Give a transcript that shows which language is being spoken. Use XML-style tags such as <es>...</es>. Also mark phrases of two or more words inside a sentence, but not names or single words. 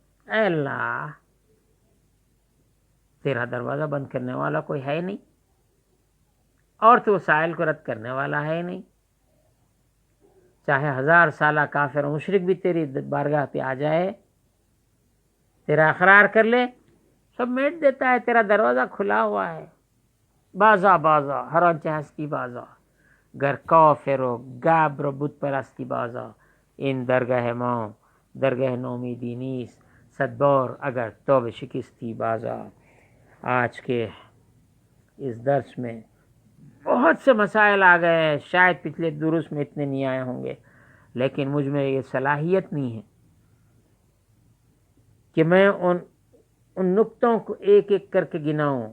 <ur>اے اللہ، تیرا دروازہ بند کرنے والا کوئی ہے نہیں، اور تو سائل کو رد کرنے والا ہے نہیں۔ چاہے 1000 سالہ کافر و مشرک بھی تیری بارگاہ پہ آ جائے، تیرا اقرار کر لے، سب میٹ دیتا ہے، تیرا دروازہ کھلا ہوا ہے۔</ur> <fa>بازا ہر آنچه هستی بازا، گر کافر و گبر و بت پرستی بازا، این درگاه ما درگاه نومیدی نیست، 100 بار اگر توبه شکستی بازا۔</fa> <ur>آج کے اس درس میں بہت سے مسائل آ گئے ہیں، شاید پچھلے دروس میں اتنے نہیں آئے ہوں گے، لیکن مجھ میں یہ صلاحیت نہیں ہے کہ میں ان نقطوں کو ایک ایک کر کے گناؤں۔</ur>